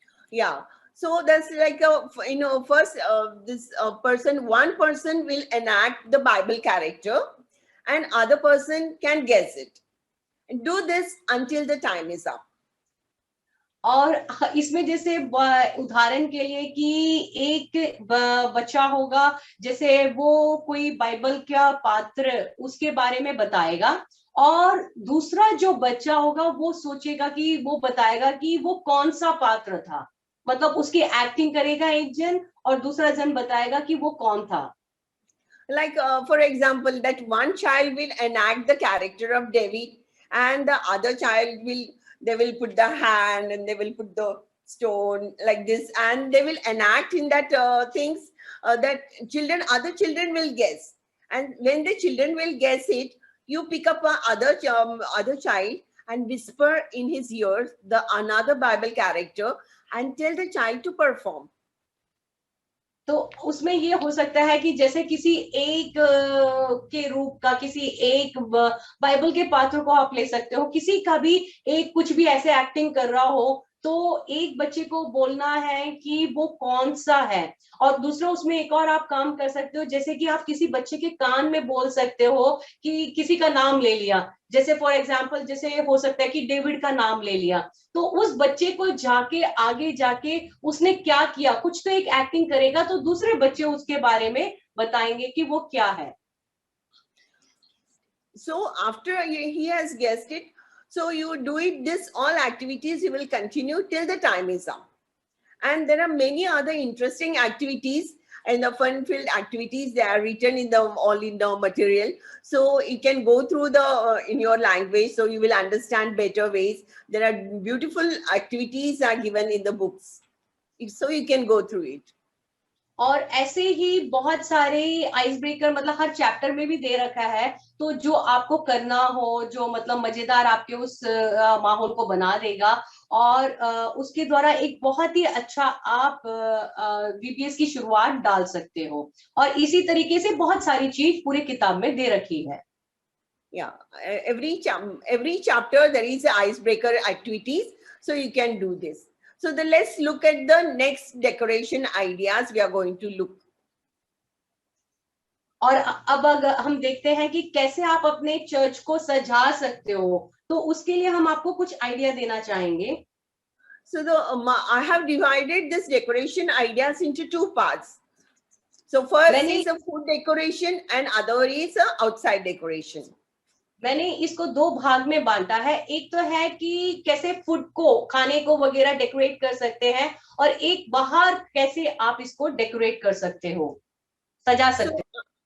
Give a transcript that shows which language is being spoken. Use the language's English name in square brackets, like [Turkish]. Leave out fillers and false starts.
[English] Yeah. So that's like first this one person will enact the Bible character, and other person can guess it. Do this until the time is up. [Hindi] और इसमें जैसे उदाहरण के लिए कि एक बच्चा होगा, जैसे वो कोई बाइबल का पात्र उसके बारे में बताएगा, और दूसरा जो बच्चा होगा वो सोचेगा कि वो बताएगा कि वो कौन सा पात्र था, मतलब उसकी एक्टिंग करेगा एक जन, और दूसरा जन बताएगा कि वो कौन था। [English] Like for example, that one child will enact the character of David, and the other child they will put the hand and they will put the stone like this, and they will enact in that things that other children will guess. And when the children will guess it, you pick up other child and whisper in his ears the another Bible character and tell the child to perform. [Hindi] तो उसमें ये हो सकता है कि जैसे किसी एक के रूप का, किसी एक बाइबल के पात्र को आप ले सकते हो, किसी का भी एक कुछ भी ऐसे एक्टिंग कर रहा हो, तो एक बच्चे को बोलना है कि वो कौन सा है, और दूसरा उसमें एक और आप काम कर सकते हो, जैसे कि आप किसी बच्चे के कान में बोल सकते हो कि किसी का नाम ले लिया, जैसे [English] for example [Hindi] जैसे हो सकता है कि डेविड का नाम ले लिया, तो उस बच्चे को जाके आगे जाके उसने क्या किया, कुछ तो एक एक्टिंग करेगा, तो दूसरे बच्चे उसके बारे में बताएंगे कि वो क्या है। [English] So after he has guessed it, So you do it, this all activities you will continue till the time is up. And there are many other interesting activities and the fun-filled activities. They are written in the all in the material, so you can go through the in your language, so you will understand better ways. There are beautiful activities are given in the books, so you can go through it. [Hindi] और ऐसे ही बहुत सारे ice breaker मतलब हर chapter में भी दे रखा है, तो जो आपको करना हो, जो मतलब मजेदार आपके उस माहौल को बना देगा, और उसके द्वारा एक बहुत ही अच्छा आप वीपीएस की शुरुआत डाल सकते हो। और इसी तरीके से बहुत सारी चीज पूरे किताब में दे रखी है। [English] Yeah, every chapter there is a icebreaker activities, so you can do this. So let's look at the next decoration ideas we are going to look. [Hindi] और अब अगर हम देखते हैं कि कैसे आप अपने चर्च को सजा सकते हो, तो उसके लिए हम आपको कुछ आइडिया देना चाहेंगे। [English] So I have divided this decoration ideas into two parts. So first is a food decoration and other is a outside decoration. [Hindi] मैंने इसको दो भाग में बांटा है। एक तो है कि कैसे फूड को, खाने को वगैरह डेकोरेट कर सकते हैं, और एक बाहर कैसे आप इसको डेकोरेट कर सकते हो, सजा सकते हो।